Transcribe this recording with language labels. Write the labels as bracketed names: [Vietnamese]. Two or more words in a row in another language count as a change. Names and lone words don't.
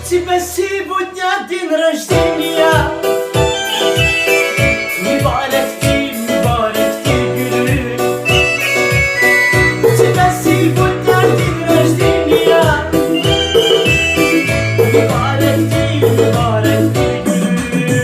[Russian] тебя сегодня день рождения. [Turkish] Mübarek gülüm. [Russian] У тебя сегодня день рождения. [Turkish] Mübarek gülüm.